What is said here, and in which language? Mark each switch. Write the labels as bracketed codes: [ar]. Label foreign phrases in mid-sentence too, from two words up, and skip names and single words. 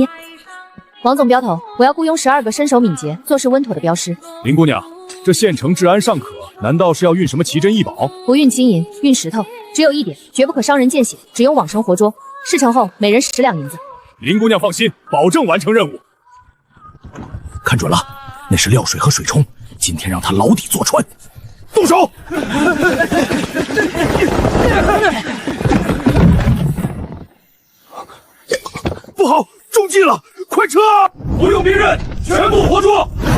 [zh] 王總標頭，我要雇傭12個身手敏捷、做事穩妥的鏢師。林姑娘，這縣城治安尚可，難道是要運什麼奇珍異寶？不運金銀，運石頭。只有一點，絕不可傷人見血，只有往生活捉。事成後，每人10兩銀子。林姑娘放心，保證完成任務。看準了，那是料水和水冲，今天讓他牢底坐穿。动手！不好，中計了！快撤！不用兵刃，全部活捉！